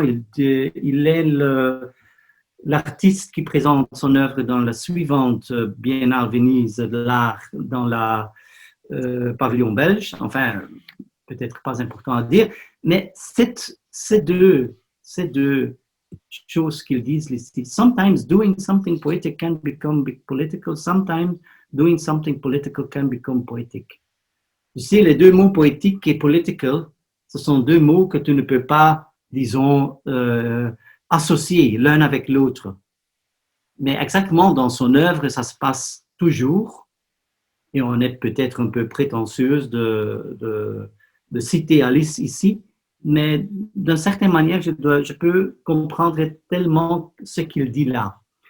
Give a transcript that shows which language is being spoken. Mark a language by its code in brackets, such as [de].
[fr] Il est l'artiste qui présente son œuvre dans la suivante Biennale Venise de l'art dans la pavillon belge. Enfin, peut-être pas important à dire, mais ces deux choses qu'ils disent ici. [en] Sometimes doing something poetic can become political. Sometimes doing something political can become poetic. [fr] Tu sais, les deux mots poétique et political, ce sont deux mots que tu ne peux pas, disons, associer l'un avec l'autre. Mais exactement dans son œuvre, ça se passe toujours, et on est peut-être un peu prétentieuse de citer Alice ici, mais d'une certaine manière, je peux comprendre tellement ce qu'il dit là.